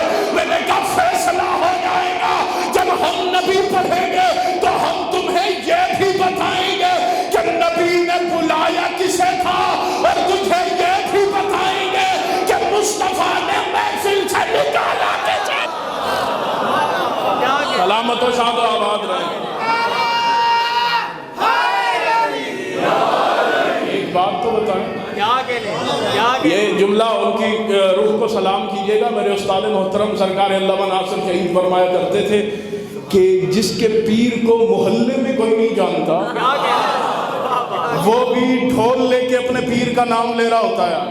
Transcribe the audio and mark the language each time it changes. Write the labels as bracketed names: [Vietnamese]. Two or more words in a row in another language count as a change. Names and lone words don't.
[Urdu] میں نے کہا فیصلہ ہو جائے گا. جب ہم نبی پڑھیں گے تو ہم تمہیں یہ بھی بتائیں گے کہ نبی نے بلایا کسے تھا, اور تجھے یہ بھی بتائیں گے کہ مصطفیٰ نے محفل سے نکالا کسے. سلامت و شاد و آباد رہے. ایک بات تو بتائیں, یہ جملہ ان کی روح کو سلام کیجیے گا. میرے استاد محترم سرکار علامہ ناصر شہید فرمایا کرتے تھے کہ جس کے پیر کو محلے میں کوئی نہیں جانتا وہ بھی ڈھول لے کے اپنے پیر کا نام لے رہا ہوتا ہے.